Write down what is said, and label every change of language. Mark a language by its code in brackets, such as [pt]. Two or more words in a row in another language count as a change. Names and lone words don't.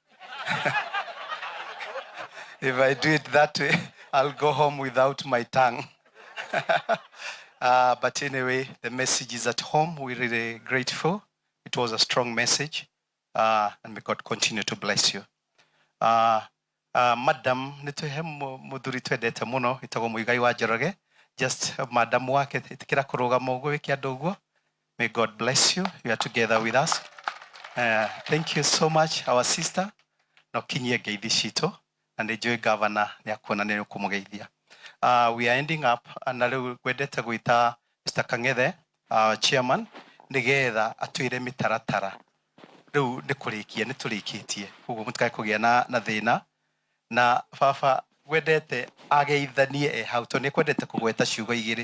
[en] If I do it that way, I'll go home without my tongue. But anyway, the message is at home. We're really grateful. It was a strong message. And may God continue to bless you. [ki] Madam, nituhe muthuri twendete muno itagwo Muigai wa Njoroge. Just madam wake tikira kurugama uguo wiki andu uguo. [en] May God bless you. You are together with us. Thank you so much, our sister. [ki] No kinyie ngeithi citũ na nĩ njũĩ governor nĩ akuona nĩ ũkũmũgeithia. [en] We are ending up [ki] na rĩu gwendete gwĩta Mr. Kang'ethe, chairman, nĩgetha atwĩre mĩtaratara. Rĩu nĩ kũrĩkia nĩ tũrĩkĩtie. Koguo mũtikae kũgĩa na thĩna. Na baba gwendete ageithanie hau tondũ nĩ kwendete kũgweta ciugo igĩrĩ.